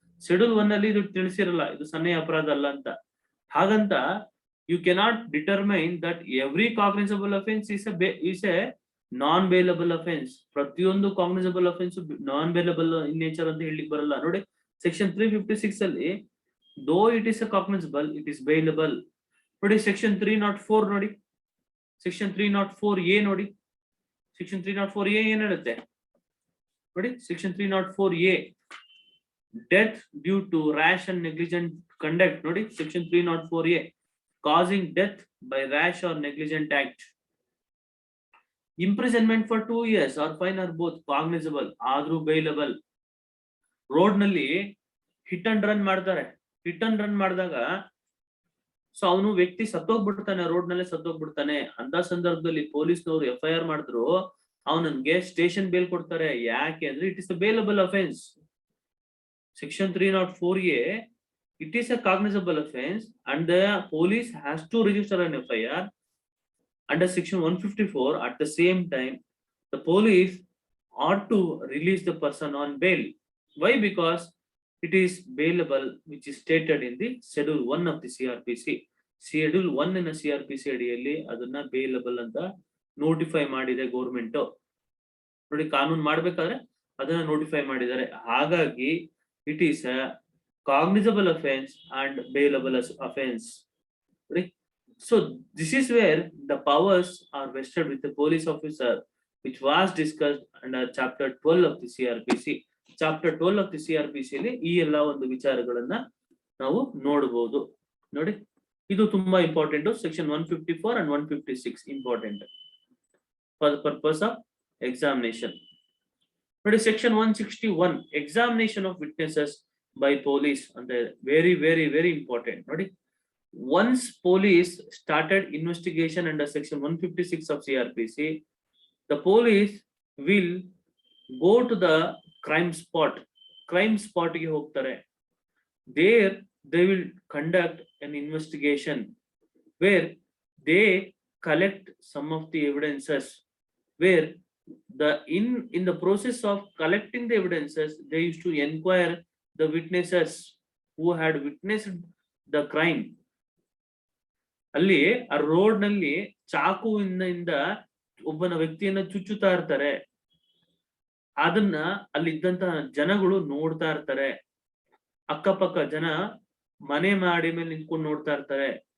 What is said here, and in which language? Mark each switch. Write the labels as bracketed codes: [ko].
[kn] Schedule 1 ಅಲ್ಲಿ ಇದು ತಿಳಿಸಿರಲ್ಲ ಇದು ಸನ್ನೆಯ ಅಪರಾಧ ಅಲ್ಲ ಅಂತ. ಹಾಗಂತ [en] you cannot determine that every cognizable offense is a non-bailable offense. [kn] ಪ್ರತಿಯೊಂದು [en] cognizable offense non-bailable in nature [kn] ಅಂತ ಹೇಳಲಿಕ್ಕೆ ಬರಲ್ಲ. ನೋಡಿ ಸೆಕ್ಷನ್ 356 ಅಲ್ಲಿ [en] though it is a cognizable, it is bailable. ನೋಡಿ section 304 ನೋಡಿ, section 304A ನೋಡಿ, section 304A [kn] ಏನ್ ಹೇಳುತ್ತೆ ನೋಡಿ, [en] Section 304A death due to rash and negligent conduct ನೋಡಿ, section 304A causing death by rash or negligent act. Imprisonment for 2 years or fine are both cognizable, [kn] ಆದ್ರೂ [en] bailable. [kn] Road ನಲ್ಲಿ hit and run ಮಾಡ್ತಾರೆ, hit and run ಮಾಡಿದಾಗ so ಅವನು ವ್ಯಕ್ತಿ ಸತ್ತೋಗ್ಬಿಡ್ತಾನೆ, road ನಲ್ಲೇ ಸತ್ತೋಗ್ಬಿಡ್ತಾನೆ. ಅಂತ ಸಂದರ್ಭದಲ್ಲಿ ಪೊಲೀಸ್ನವರು FIR ಮಾಡಿದ್ರು ಅವನಿಗೆ ಸ್ಟೇಷನ್ ಬೇಲ್ ಕೊಡ್ತಾರೆ. ಯಾಕೆ ಅಂದ್ರೆ [en] It is a bailable offence. Section 304A it is a cognizable offense and the police has to register an FIR under section 154. At the same time the police ought to release the person on bail. Why? Because it is bailable, which is stated in the schedule 1 of the CRPC. schedule 1 in a CRPC [kn] ಅಡಿಯಲ್ಲಿ ಅದನ್ನ bailable ಅಂತ notify ಮಾಡಿದೆ government. ನೋಡಿ ಕಾನೂನು ಮಾಡ್ಬೇಕಾದ್ರೆ ಅದನ್ನ notify ಮಾಡಿದ್ದಾರೆ. ಹಾಗಾಗಿ [en] it is a cognizable offense and bailable offense. Right? So this is where the powers are vested with the police officer, which was discussed under chapter 12 of the CRPC. Chapter 12 of the CRPC [kn] ಅಲ್ಲಿ ಈ ಎಲ್ಲ ಒಂದು ವಿಚಾರಗಳನ್ನ ನಾವು ನೋಡಬಹುದು. ನೋಡಿ ಇದು ತುಂಬಾ important. [en] Section 154 and 156 important for the purpose of examination. ನೋಡಿ section 161 examination of witnesses by police [kn] ಅಂದ್ರೆ [en] very very very important. ನೋಡಿ once police started investigation under section 156 of CRPC, the police will go to the crime spot [kn] ಗೆ ಹೋಗ್ತಾರೆ. [en] there they will conduct an investigation where they collect some of the evidences, where in the process of collecting the evidences they used to inquire the witnesses who had witnessed the crime. [kn] ಅಲ್ಲಿ ಆ road ನಲ್ಲಿ ಚಾಕುವಿನಿಂದ ಒಬ್ಬನ ವ್ಯಕ್ತಿಯನ್ನ ಚುಚ್ಚುತ್ತಾ ಇರ್ತಾರೆ. ಅದನ್ನ ಅಲ್ಲಿದ್ದಂತಹ ಜನಗಳು ನೋಡ್ತಾ ಇರ್ತಾರೆ. ಅಕ್ಕಪಕ್ಕ ಜನ ಮನೆ ಮಾಡಿ ಮೇಲೆ ನಿಂತ್ಕೊಂಡು ನೋಡ್ತಾ ಇರ್ತಾರೆ.